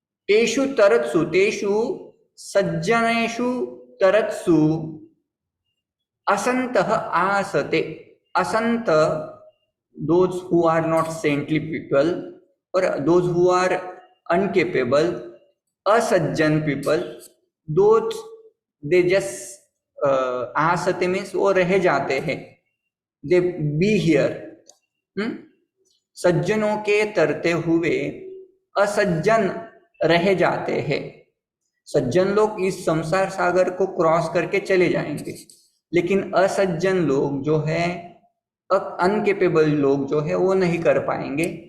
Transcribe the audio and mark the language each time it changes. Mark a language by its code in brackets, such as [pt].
[sa] तेषु तरत्सु, तेषु सज्जनेषु तरत्सु असन्तः आसते। [en] असंत, those who are not saintly people or those who are incapable, asajjan people, those they just asate means [hi] वो रह जाते हैं, [en] they be here। [hi] सज्जनों के तरते हुए असज्जन रह जाते हैं। सज्जन लोग इस संसार सागर को क्रॉस करके चले जाएंगे, लेकिन असज्जन लोग जो है, अनकेपेबल लोग जो है वो नहीं कर पाएंगे।